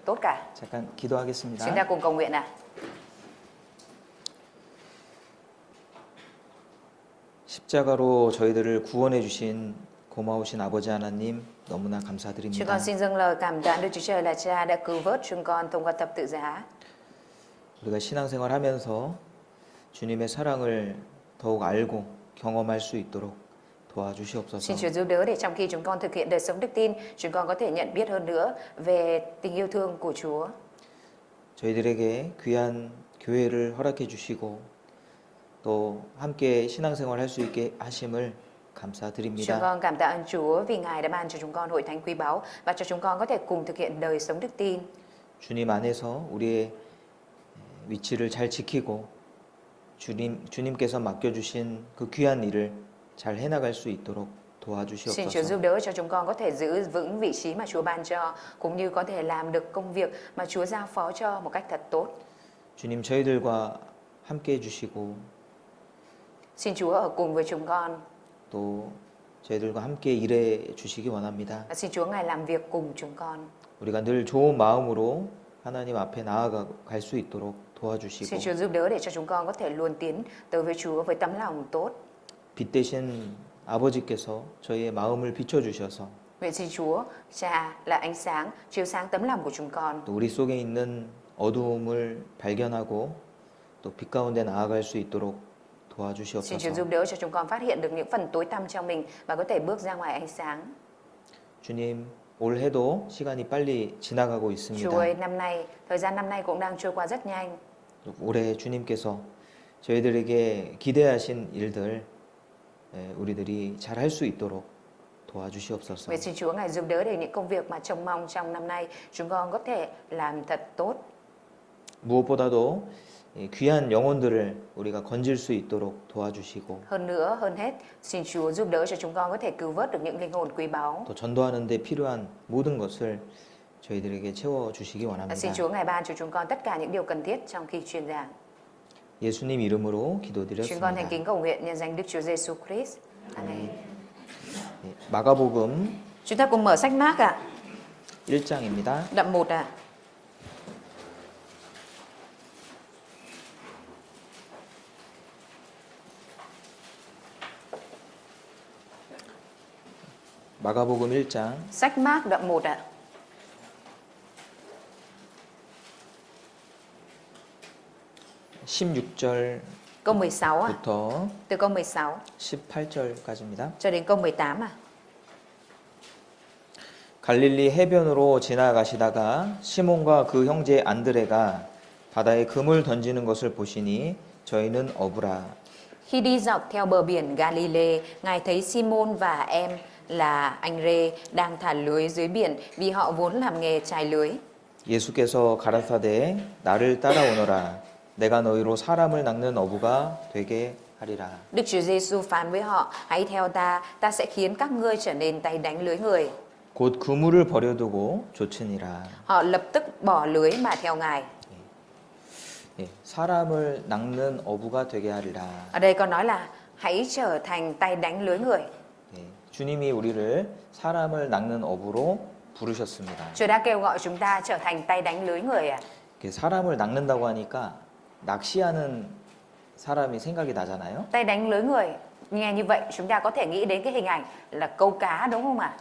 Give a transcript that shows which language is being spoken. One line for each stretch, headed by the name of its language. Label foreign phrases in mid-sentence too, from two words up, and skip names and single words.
Vietnamese: tốt cả.
Korean: 잠깐
Vietnamese: Chúng ta
Korean: 기도하겠습니다.
Vietnamese: cùng cầu nguyện nào.
Korean: 십자가로 저희들을 구원해 주신 고마우신 아버지 하나님 너무나
Vietnamese: Chúng
Korean: 감사드립니다.
Vietnamese: con xin dâng lời cảm tạ Đức Chúa Trời là Cha đã cứu vớt chúng con thông qua thập tự giá.
Korean: 우리가 신앙생활 하면서 주님의 사랑을 더욱 알고 경험할 수 있도록 도와주시옵소서.
Vietnamese: Xin Chúa giúp đỡ để trong khi chúng con thực hiện đời sống đức tin, chúng con có thể nhận biết hơn nữa về tình yêu thương của Chúa.
Korean: 저희들에게 귀한 교회를 허락해 주시고 또 함께 신앙생활 할 수 있게 하심을
Vietnamese: Chúng
Korean: 감사드립니다.
Vietnamese: con cảm tạ ơn Chúa vì Ngài đã ban cho chúng con hội thánh quý báu và cho chúng con có thể cùng thực hiện đời sống đức tin.
Korean: 주님 안에서 우리의 위치를 잘 지키고 주님께서 맡겨주신 그 귀한 일을 잘 해나갈 수 있도록
Vietnamese: Xin Chúa giúp
Korean: 도와주시옵소서.
Vietnamese: đỡ cho chúng con có thể giữ vững vị trí mà Chúa ban cho, cũng như có thể làm được công việc mà Chúa giao phó cho một cách thật tốt.
Korean: 주님 저희들과 함께 해주시고
Vietnamese: Xin Chúa ở cùng với chúng con
Korean: 또 저희들과 함께 일해 주시기 원합니다.
Vietnamese: và xin Chúa Ngài làm việc cùng chúng con.
Korean: 우리가 늘 좋은 마음으로 하나님 앞에 나아갈 수 있도록
Vietnamese: Xin
Korean: 도와주시고
Vietnamese: Chúa giúp đỡ để cho chúng con có thể luôn tiến tới với Chúa với tấm lòng tốt.
Korean: 빛 대신 아버지께서 저희의 마음을 비춰주셔서
Vietnamese: Nguyện xin Chúa, Cha là ánh sáng, chiếu sáng tấm lòng của chúng con.
Korean: 또 우리 속에 있는 어두움을 발견하고 또 빛 가운데 나아갈 수 있도록
Vietnamese: Xin Chúa
Korean: 도와주시옵소서.
Vietnamese: giúp đỡ cho chúng con phát hiện được những phần tối tăm trong mình và có thể bước ra ngoài ánh sáng.
Korean: 주님, 올해도 시간이 빨리 지나가고
Vietnamese: Chúa
Korean: 있습니다.
Vietnamese: ơi, thời gian năm nay cũng đang trôi qua rất nhanh.
Korean: 올해 주님께서 저희들에게 기대하신 일들 우리들이 잘 할 수 있도록 도와주시옵소서.
Vietnamese: Nguyện xin Chúa Ngài giúp đỡ để những công việc mà trông mong trong năm nay chúng con có thể làm thật tốt.
Korean: 무엇보다도 귀한 영혼들을 우리가 건질 수 있도록 도와주시고
Vietnamese: Hơn nữa, hơn hết, xin Chúa giúp đỡ cho chúng con có thể cứu vớt được những linh hồn quý báu.
Korean: 또 전도하는 데 필요한 모든 것을 저희들에게 채워 주시기 원합니다.
Vietnamese: Xin Chúa Ngài ban cho chúng con tất cả những điều cần thiết trong khi truyền giảng.
Korean: 예수님 이름으로
Vietnamese: Chúng con thành
Korean: 기도드렸습니다.
Vietnamese: kính cầu nguyện nhân danh Đức Chúa Giêsu Christ. Amen.
Korean: 마가복음
Vietnamese: Chúng ta cùng mở sách Mác ạ.
Korean: 1장입니다.
Vietnamese: Đoạn 1 ạ.
Korean: 마가복음 1장
Vietnamese: Sách Mác đoạn 1 ạ.
Korean: 16절부터
Vietnamese: Câu 16 ạ. Từ câu 16
Korean: 18절까지입니다.
Vietnamese: cho đến câu 18 ạ.
Korean: 갈릴리 해변으로 지나가시다가 시몬과 그 형제 안드레가 바다에 금을 던지는 것을 보시니 저희는 어부라.
Vietnamese: Khi đi dọc theo bờ biển Galilee, Ngài thấy Simon và em là anh Rê đang thả lưới dưới biển vì họ vốn làm nghề chài lưới.
Korean: 예수께서 가라사대 나를 따라오너라. 내가 너희로 사람을 낚는 어부가 되게 하리라.
Vietnamese: Đức Chúa Giêsu phán với họ: hãy theo ta, ta sẽ khiến các ngươi trở nên tay đánh lưới người.
Korean: 곧 그물을 버려두고 좇으니라.
Vietnamese: Họ lập tức bỏ lưới mà theo Ngài.
Korean: 사람을 낚는 어부가 되게 하리라.
Vietnamese: Ở đây có nói là hãy trở thành tay đánh lưới người.
Korean: 주님이 우리를 사람을 낚는 어부로 부르셨습니다.
Vietnamese: Chúa đã kêu gọi chúng ta trở thành tay đánh lưới người à?
Korean: 사람을 낚는다고 하니까 낚시하는 사람이 생각이 나잖아요.
Vietnamese: Tay đánh lưới người, nghe như vậy chúng ta có thể nghĩ đến cái hình ảnh là câu cá đúng không ạ?